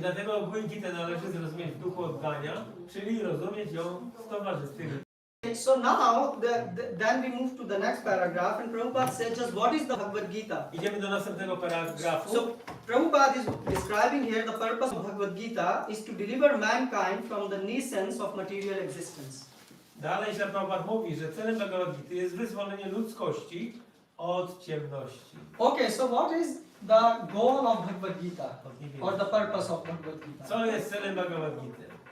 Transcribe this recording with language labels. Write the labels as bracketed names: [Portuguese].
[Polish] dlatego ogólnie Gitę należy zrozumieć w duchu oddania, czyli rozumieć ją w towarzystwie. [English] So now, then we move to the next paragraph, and Prabhupada said, just what is the Bhagavad Gita? [Polish] Idziemy do następnego paragrafu. [English] So Prabhupada is describing here the purpose of Bhagavad Gita is to deliver mankind from the nuisance of material existence. [Polish] Dalej się Prabhupada mówi, że celem Bhagavad Gity jest wyzwolenie ludzkości od ciemności. [English] Okay, so what is the goal of Bhagavad Gita, or the purpose of Bhagavad Gita? [Polish] Co jest celem Bhagavad Gity?